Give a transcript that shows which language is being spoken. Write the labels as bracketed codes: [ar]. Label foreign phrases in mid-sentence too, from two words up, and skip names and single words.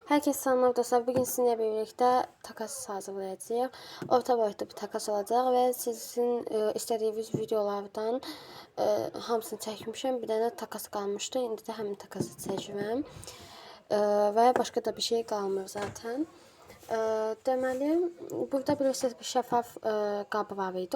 [az] Herkes salamlar dostlar. Bugün sizinle birlikte takas hazırlayacağıq. Orta boyutlu bir takas olacaq və sizin istədiyiniz videolardan hamısını çəkmişəm. Bir dənə takas qalmışdı. İndi də həmin takası çəkirəm. Və başqa da bir şey qalmır zaten. Deməli, burada bilirsiniz bir şəffaf qabı var idi.